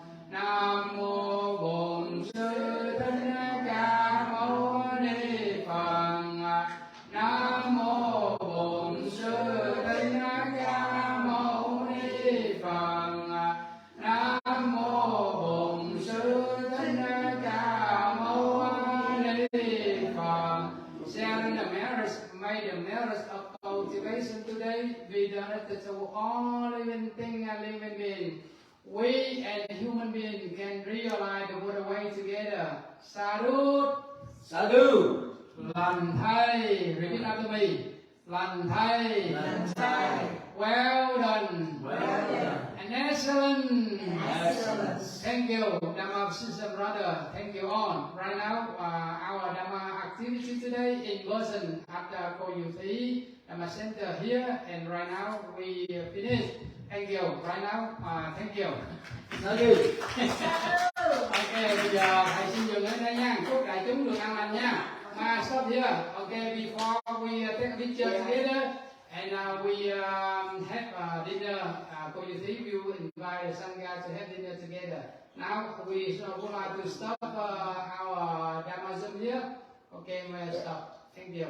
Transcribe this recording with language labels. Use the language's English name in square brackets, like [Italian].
[Vietnamese] Nam mô Bổn Sư Thích Ca Mâu Ni Phật. Nam mô Bổn Sư Thích Ca Mâu Ni Phật. Nam mô Bổn Sư Thích Ca Mâu Ni Phật. [English] Sharing the merits, may the merits of cultivation today be directed to all living things and living beings. We and human beings can realize the Buddha way together. Sadhu, Sadhu, [Vietnamese] lần thay, [English] repeat after me. [Vietnamese] lành thay, [English] well done, and excellent. Thank you, Dharma Sisters and Brothers. Thank you all. Right now, our Dharma activity today in person at the Cô Diệu Thúy Dharma Center here, and right now we finish. Thank you. Right now, thank you. Nadir. [Vietnamese] Ok, bây giờ thầy xin dừng ở đây nha. Chúc đại chúng được an lành nha. [English] Stop here. Okay, before we take a picture together and we have dinner, Cô Diệu Thúy will invite the Sangha to have dinner together. Now we would like to stop our Dharma Zoom here. Okay, we'll stop. Thank you.